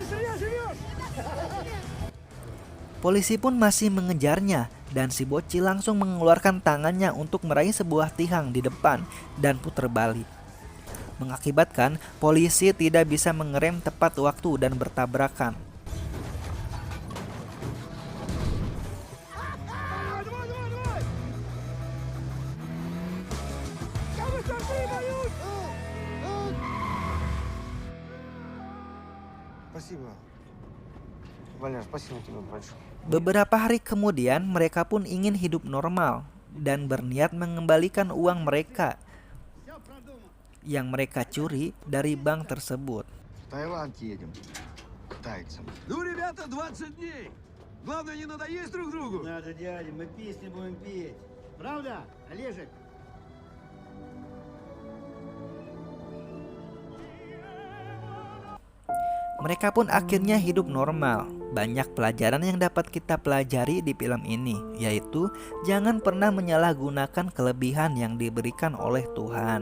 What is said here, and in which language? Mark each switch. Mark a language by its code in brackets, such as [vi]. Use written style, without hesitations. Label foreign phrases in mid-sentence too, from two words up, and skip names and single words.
[id] Polisi pun masih mengejarnya dan si bocil langsung mengeluarkan tangannya untuk meraih sebuah tiang di depan dan putar balik, mengakibatkan polisi tidak bisa mengerem tepat waktu dan bertabrakan. [ru] Спасибо. Валер, спасибо тебе большое. [id] Beberapa hari kemudian mereka pun ingin hidup normal dan berniat mengembalikan uang mereka yang mereka curi dari bank tersebut. [ru] В Таиланд едем. К тайцам. Ну, ребята, 20 дней. Главное, не надоесть друг другу. Надо, дядя, мы песни будем петь. Правда, Олежек? [id] Mereka pun akhirnya hidup normal. Banyak pelajaran yang dapat kita pelajari di film ini, yaitu jangan pernah menyalahgunakan kelebihan yang diberikan oleh Tuhan.